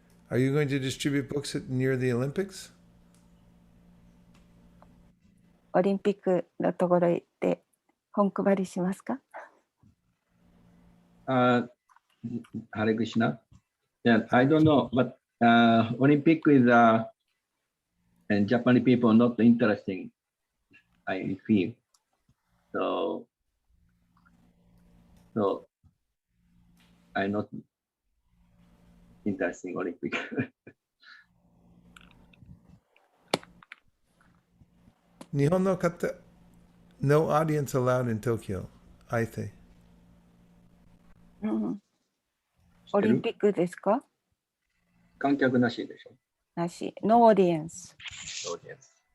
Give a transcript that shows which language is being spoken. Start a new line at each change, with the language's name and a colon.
English: Are you going to distribute books near the Olympics?
Japanese: オリンピックのところへ行って本配りしますか？
English: Hare Krishna. Yeah, I don't know, but Olympic is and Japanese people not interesting. I feel so. So I not interesting Olympic.
Japanese: 日本の方、
English: no audience allowed in Tokyo, I think.
Japanese: うん、オリンピックですか？観客なしでしょ。なし。ノーオーディエンス。そうです。